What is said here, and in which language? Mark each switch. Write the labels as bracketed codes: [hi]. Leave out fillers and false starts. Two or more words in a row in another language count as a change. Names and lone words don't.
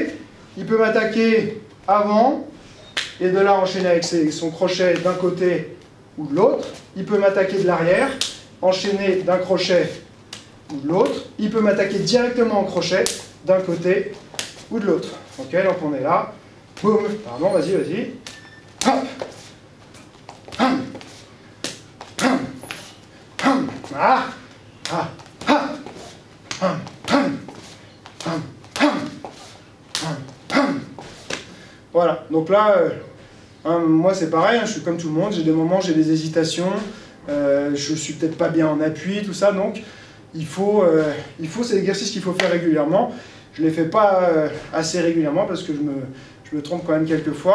[fr] Il peut m'attaquer avant et de là enchaîner avec son crochet d'un côté ou de l'autre. Il peut m'attaquer de l'arrière, enchaîner d'un crochet ou de l'autre. Il peut m'attaquer directement en crochet d'un côté ou de l'autre. Ok, donc on est là. Boum. Pardon, vas-y, vas-y. Hop. Hum. Hum. Hum. Ah. Ah. Ah. Hum. Hum. Hum. Hum. Hum. Hum. Voilà, donc là, moi c'est pareil, hein, je suis comme tout le monde, j'ai des moments, j'ai des hésitations, je suis peut-être pas bien en appui, tout ça, donc il faut c'est l'exercice qu'il faut faire régulièrement. Je ne les fais pas assez régulièrement parce que je me trompe quand même quelques fois.